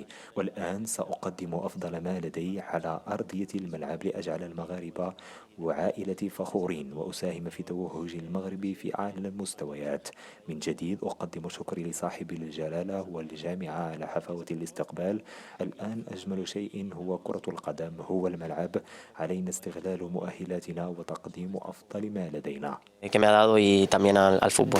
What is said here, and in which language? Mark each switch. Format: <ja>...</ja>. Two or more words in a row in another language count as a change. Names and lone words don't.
<ar>والآن سأقدم أفضل ما لدي على أرضية الملعب لأجعل المغاربة وعائلتي فخورين، وأساهم في توهج المغرب في أعلى المستويات. من جديد أقدم شكري لصاحب الجلالة والجامعة على حفاوة الاستقبال. الآن أجمل شيء هو كرة القدم، هو الملعب. علينا استغلال مؤهلاتنا وتقديم أفضل ما لدينا.</ar> <es>Que me ha dado y también al fútbol.</es>